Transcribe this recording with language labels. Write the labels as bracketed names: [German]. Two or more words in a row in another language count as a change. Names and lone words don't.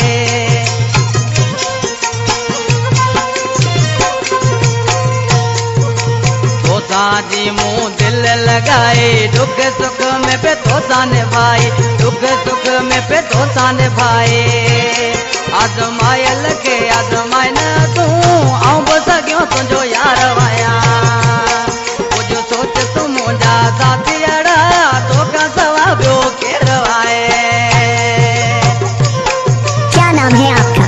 [Sindhi] जी मुँह दिल लगाई दुख सुख में पे तो सा निभाई दुख सुख में पे तो सा निभाई आजमायल के आजमाए न तूं आऊं बस सॻियो तुंहिंजो यार वाया सोच तू मुंहिंजा साथीअड़ा तोखां सवा ॿियो केरु आहे [Hindi] क्या नाम है आपका?